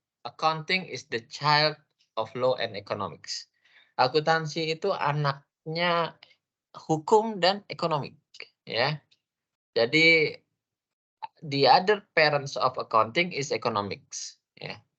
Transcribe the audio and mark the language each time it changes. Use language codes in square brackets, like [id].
[en] Accounting is the child of law and economics. [id] Akuntansi itu anaknya hukum dan ekonomi ya. Jadi [en] the other parents of accounting is economics [id] ya.